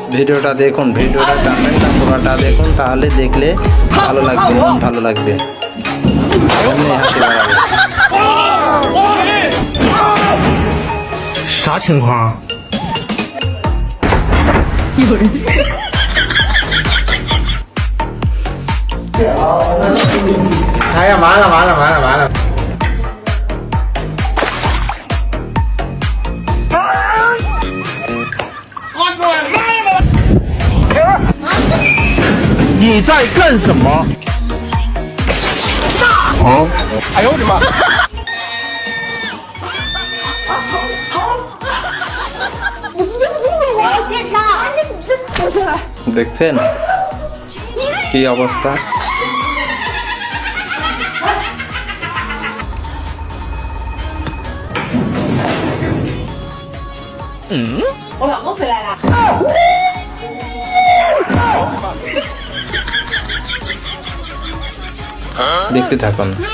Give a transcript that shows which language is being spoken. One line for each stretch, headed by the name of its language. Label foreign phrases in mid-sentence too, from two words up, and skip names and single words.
Bangla: ভিডিওটা দেখুন, ভিডিওটা টানবেন না, পুরোটা দেখুন, তাহলে দেখলে ভালো লাগবে, মন ভালো লাগবে, এমনি হাসি বাড়াবে।
Chinese: 啥情况？有人。哎呀，完了完了完了完了！你在干什么？啊！哎呦我的妈！
Bangla: দেখছেন কি অবস্থা?
Chinese: 嗯，我老公回来了。
Bangla: দেখতে থাকুন।